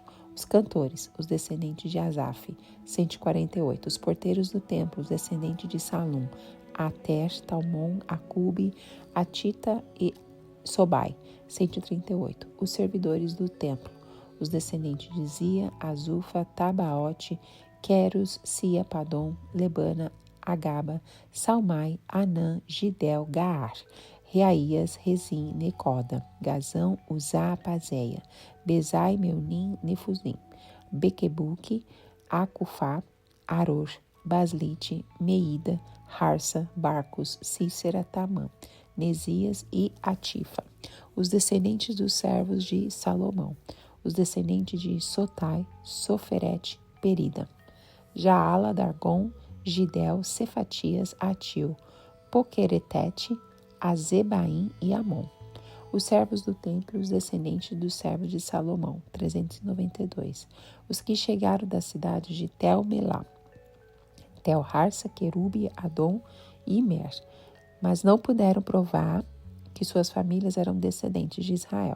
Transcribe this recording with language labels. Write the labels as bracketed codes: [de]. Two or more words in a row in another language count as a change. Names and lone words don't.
[pt] Os cantores, os descendentes de Asaf, 148. Os porteiros do templo, os descendentes de Salum, Ater, Talmon, Acube, Atita e Sobai, 138. Os servidores do templo, os descendentes de Zia, Azufa, Tabaote, Queros, Sia, Padom, Lebana, Agaba, Salmai, Anã, Gidel, Gaar, Reaías, Rezim, Necoda, Gazão, Uzá, Pazéia, Bezai, Meunim, Nefusim, Bequebuque, Acufá, Aror, Baslite, Meida, Harsa, Barcos, Cícera, Tamã, Nesias e Atifa. Os descendentes dos servos de Salomão. Os descendentes de Sotai, Soferete, Perida. Jaala, Dargon, Gidel, Cefatias, Atil, Poqueretete, Azebaim e Amon. Os servos do templo, os descendentes dos servos de Salomão, 392. Os que chegaram das cidades de Tel-Melá, Tel-Harsa, Querube, Adom e Imer, mas não puderam provar que suas famílias eram descendentes de Israel.